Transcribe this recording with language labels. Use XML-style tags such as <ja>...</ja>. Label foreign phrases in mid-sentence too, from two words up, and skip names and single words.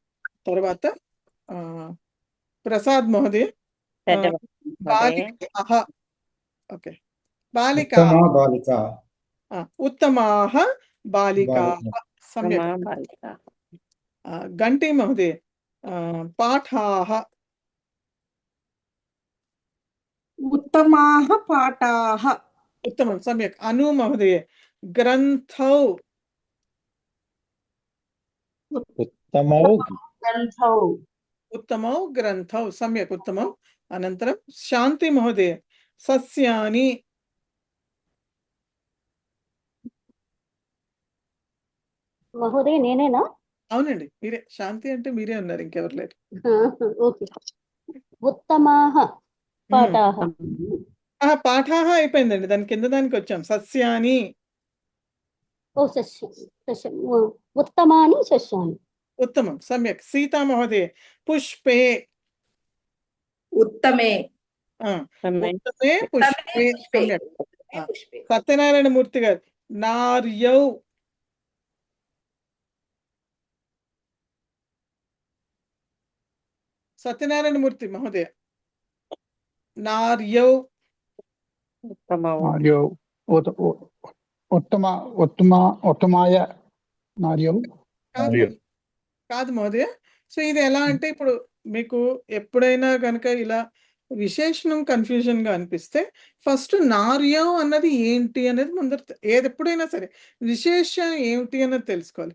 <sa>తర్వాత ప్రసాద్ మహోదయ బాలిక. ఓకే, బాలిక, ఉత్తమాః బాలికాః. సమ్యక్. గంటి మహోదయ పాఠాః. उत्तमाः पाठाः. उत्तमं, सम्यक्. अनु महोदय ग्रन्थौ. उत्तमौ ग्रन्थौ. उत्तमौ ग्रन्थौ, सम्यक्, उत्तमम्. अनन्तरं शान्ति महोदय सस्यानि.</sa> <te>మహోదయ నేనేనా? అవునండి, మీరే. శాంతి అంటే మీరే ఉన్నారు, ఇంకెవరు లేరు.</te> <sa>ఓకే. ఉత్తమాః పాఠాః.</sa> <te>పాఠాః అయిపోయిందండి, దాని కింద దానికి వచ్చాం. సస్యాని.</te> <sa>ఓ సస్యం. ఉత్తమాని సస్యాని. उत्तमं, सम्यक्. सीता महोदय पुष्पे. उत्तमे. उत्तमे पुष्पे, सम्यक्. सत्यनारायण मूर्ति गारु नार्यौ. सत्यनारायण मूर्ति महोदय नार्यौ. నార్యౌ ఉత్తమాయ నార్యౌ</sa> <te>కాదు మహోదయ. సో ఇది ఎలా అంటే, ఇప్పుడు మీకు ఎప్పుడైనా కనుక ఇలా విశేషణం కన్ఫ్యూజన్గా అనిపిస్తే ఫస్ట్ నార్యం అన్నది ఏంటి అనేది ముందర ఎప్పుడైనా సరే విశేషం ఏమిటి అన్నది తెలుసుకోవాలి.</te>